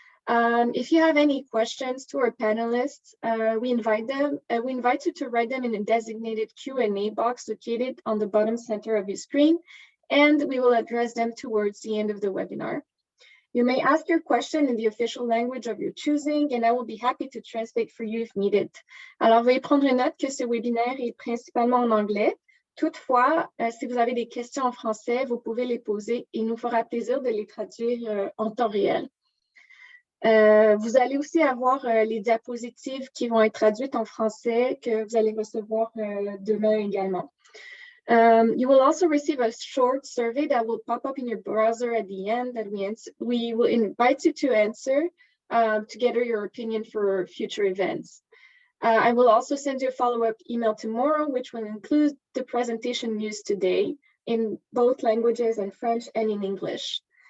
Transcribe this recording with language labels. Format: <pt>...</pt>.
<en>If you have any questions to our panelists, we invite you to write them in a designated Q&A box located on the bottom center of your screen, and we will address them towards the end of the webinar. You may ask your question in the official language of your choosing, and I will be happy to translate for you if needed.</en> <fr>Alors, veuillez prendre note que ce webinaire est principalement en anglais. Toutefois, si vous avez des questions en français, vous pouvez les poser et il nous fera plaisir de les traduire en temps réel. Vous allez aussi avoir les diapositives qui vont être traduites en français que vous allez recevoir demain également.</fr> <en>You will also receive a short survey that will pop up in your browser at the end that we will invite you to answer to gather your opinion for future events. I will also send you a follow-up email tomorrow, which will include the presentation used today in both languages, in French and in English.</en>